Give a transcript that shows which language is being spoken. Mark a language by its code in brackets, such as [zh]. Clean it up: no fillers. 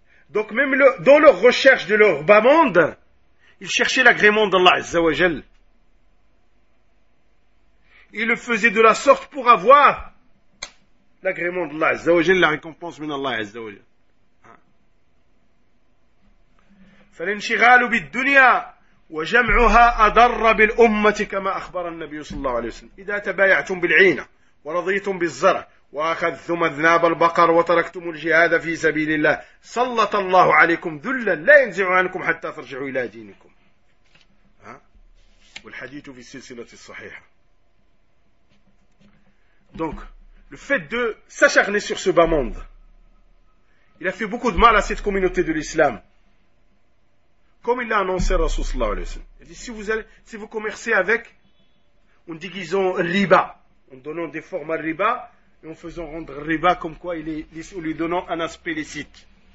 [fr] Donc même dans leur recherche de leur bas monde, ils cherchaient l'agrément d'Allah Azza wa Jal. Ils le faisaient de la sorte pour avoir l'agrément d'Allah Azza wa Jal, la récompense min Allah Azza wa Jal. [ar] فَلِنْشِغَالُ بِالدُّنْيَا وجمعها أضر بالأمة كما أخبر النبي صلى الله عليه وسلم إذا تبايعتم بالعينة ورضيتم بالزرع وأخذتم أذناب البقر وتركتم الجهاد في سبيل الله سلط الله عليكم ذلا لا ينزع عنكم حتى ترجعوا إلى دينكم. والحديث في السلسلة الصحيحة. [fr] Donc le fait de s'acharner sur ce bas monde, il a fait beaucoup de mal à cette communauté de l'islam. Comme il l'a annoncé à Rasoul sallallahu alayhi wa sallam. Il dit, si vous commercez avec, en déguisant riba, en donnant des formes à riba, et en faisant rendre riba comme quoi en lui donnant un aspect licite.